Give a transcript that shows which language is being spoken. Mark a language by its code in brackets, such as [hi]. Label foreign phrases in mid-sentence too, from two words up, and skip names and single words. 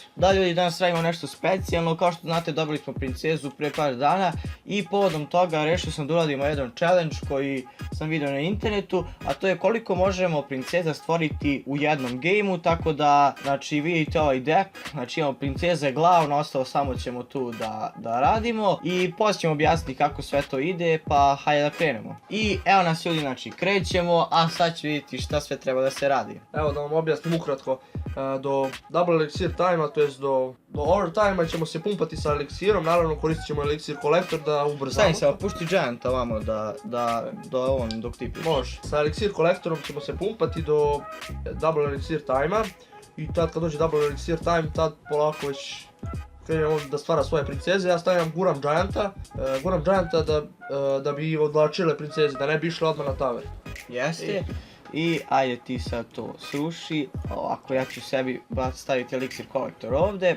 [bs] Da ljudi, danas radimo nešto specijalno, kao što znate dobili smo princezu prije par dana i povodom toga rešio sam da uradimo jedan challenge koji sam vidio na internetu, a to je koliko možemo princeza stvoriti u jednom gameu, tako da, znači vidite ovaj deck, znači imamo princeze glavno, ostalo samo ćemo tu da radimo i poslije ćemo objasniti kako sve to ide, pa hajde da krenemo. I evo nas ljudi, znači krećemo, a sad ću vidjeti šta sve treba da se radi. Evo da vam objasnim ukratko, do [en] double elixir time- [bs] a, to jest do overtime-a ćemo se pumpati sa eliksirom, naravno koristit ćemo elixir kolektor da ubrzamo. Stani se, pušti Gianta ovamo da on dok ti piš. Može. Sa elixir kolektorom ćemo se pumpati do [en] double elixir time- [bs] a i tad kad dođe [en] double elixir time, [bs] tad polako već krenem on da stvara svoje princeze. Ja stavljam guram Gianta da bi odvlačile princeze, da ne bi išle odmah na tower. Jeste. I ajde ti sad to sruši, ovako ja ću sebi staviti elixir kolektor ovdje.